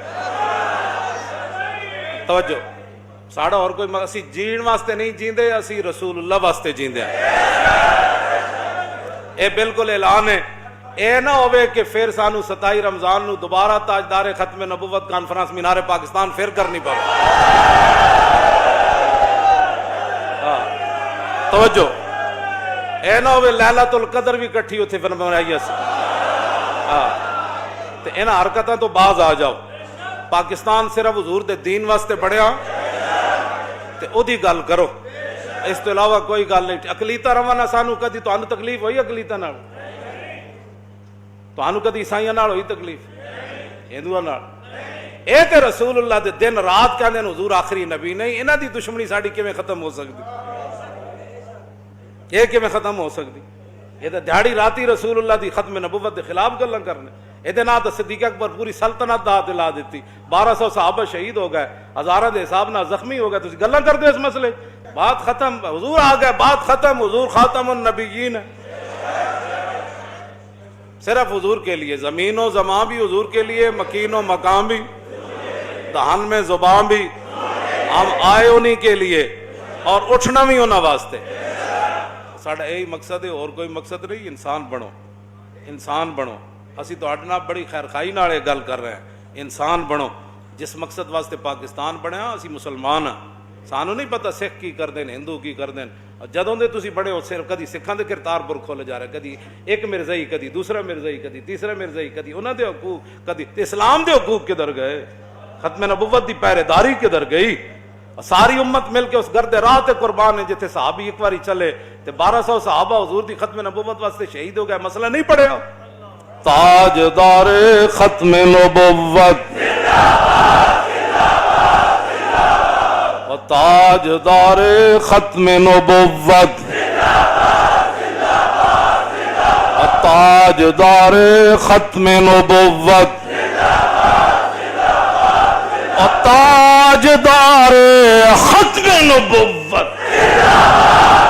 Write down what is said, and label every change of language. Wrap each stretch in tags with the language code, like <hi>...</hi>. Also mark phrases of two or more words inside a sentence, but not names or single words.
<pa>توجہ، ساڑا اور کوئی اسی جین واسطے نہیں جیندے، اسی رسول اللہ واسطے جیندے ہیں، اے بالکل اعلان ہے۔ اے نہ ہوئے کہ پھر سانو 27 رمضان نو دوبارہ تاجدار ختم نبوت کانفرنس مینار پاکستان پھر کرنی پڑے۔ توجہ، اے نہ ہوئے لیلۃ القدر بھی کٹھی ہوتے پھر منائی اس تے انہاں حرکتاں تو باز آ جاؤ۔ پاکستان صرف حضور دے دین واسطے بڑھیا تے او دی گل کرو، اس تو علاوہ کوئی گل نہیں۔ اقلیتاں روانا سانو کدی تانوں تکلیف ہوئی اقلیتاں نال؟ تانوں کدی عیسائیاں نال ہوئی تکلیف؟ ہندوؤں نال؟ اے تے رسول اللہ دے دن رات کہندے نے حضور آخری نبی نہیں، انہاں دی دشمنی ساڈی کیویں ختم ہو سکدی؟ یہ کیویں ختم ہو سکدی؟ یہ تے دیہڑی راتی رسول اللہ دی ختم نبوت دے خلاف گلاں کرنے، یہ نہ تو صدیق اکبر پوری سلطنت دا دلا دیتی، 1200 صحابہ شہید ہو گئے، ہزاراں دے حساب نہ زخمی ہو گئے، تسی گلاں کردے اس مسئلے؟</pa> <ur>بات ختم، حضور آ گئے، بات ختم، حضور خاتم النبیین ہے، صرف حضور کے لیے، زمین و زمان بھی حضور کے لیے، مکین و مقام بھی، دہن میں زبان بھی، ہم آئے انہی کے لیے اور اٹھنا بھی</ur> <pa>انہاں واسطے۔ ساڑھا یہی مقصد ہے، اور کوئی مقصد نہیں، انسان بنو، انسان بنو۔ اسی تو اڈنا بڑی خیر خائی نال گل کر رہے ہیں، انسان بنو۔ جس مقصد واسطے پاکستان بنیا اسی مسلمان ہاں، سانو نہیں پتہ سکھ کی کر دین، ہندو کی کر دین، جدوں دے تسی بڑے ہو صرف کدی سکھاں دے کرتارپور کھولے جا رہے، کدی ایک مرزائی، کدی دوسرا مرزائی، کدی تیسرا مرزائی، کدی انہاں دے حقوق، کدی اسلام دے حقوق کدھر گئے، ختم نبوت دی پہرے داری کدھر گئی؟ ساری امت مل کے اس گرد راہ تے قربان ہے جتھے صحابی ایک باری چلے تے 1200 صحابہ حضور دی ختم نبوت واسطے شہید ہو گئے، مسئلہ نہیں پڑھیا؟ تاجدار ختم نبوت تاجدار ختم نبوت، تاجدار ختم نبوت، تاجدار ختم نبوت۔</pa>